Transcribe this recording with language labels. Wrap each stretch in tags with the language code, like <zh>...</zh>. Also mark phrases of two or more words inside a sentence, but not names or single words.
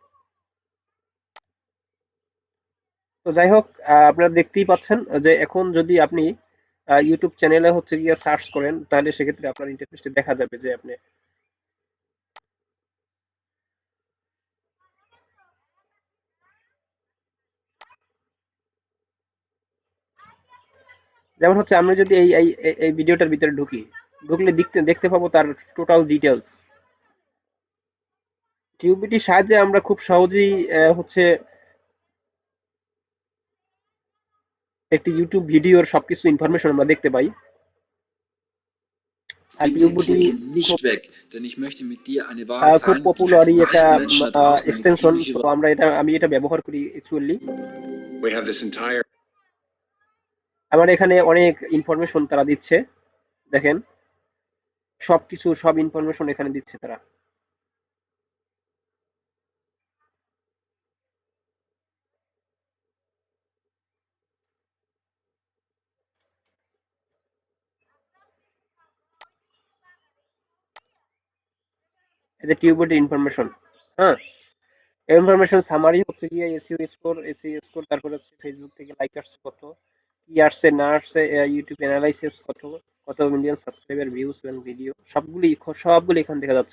<bn>তো যাই হোক, আপনারা দেখতেই পাচ্ছেন যে এখন যদি আপনি ইউটিউব চ্যানেলে হচ্ছে গিয়ে সার্চ করেন তাহলে সেক্ষেত্রে আপনার ইন্টারফেসটা দেখা যাবে যে আপনি, যেমন হচ্ছে আমরা যদি এই ভিডিওটার ভিতরে ঢুকলে দেখতে দেখতে পাবো তার</bn> <en>total details.</en> <bn>টিউবিটির সাহায্যে আমরা খুব সহজেই হচ্ছে একটি ইউটিউব ভিডিওর সবকিছু ইনফরমেশন আমরা দেখতে পাই। আর</bn> <de>Bitte</de> <bn>টিউবিটি</bn> <de>klicke</de> <bn>খুব</bn> <de>nicht weg, denn ich möchte mit dir eine Wahrheit</de> <bn>খুব</bn> <de>teilen, die für die</de> <bn>পপুলারই একটা</bn> <de>meisten Menschen da draußen eine</de> <bn>এক্সটেনশন।</bn> <de>ziemliche</de> <bn>তো আমি এটা ব্যবহার করি অ্যাকচুয়ালি।</bn> <en>We have this entire</en> <bn>আমার এখানে অনেক ইনফরমেশন তারা দিচ্ছে, দেখেন সবকিছু সব ইনফরমেশন এখানে দিচ্ছে তারা। এই যে টিউবিটি ইনফরমেশন, হ্যাঁ,</bn> <en>information summary</en> <bn>হচ্ছে গিয়ে</bn> <en>SEO score,</en> <bn>তারপরে হচ্ছে ফেসবুক থেকে লাইক আসছে কত, কি আসছে না আসছে, ইউটিউব অ্যানালাইসিস কত, কত</bn> <en>million subscriber,</en> <bn>ভিউজ এবং ভিডিও সবগুলি এখানে দেখা যাচ্ছে।</bn>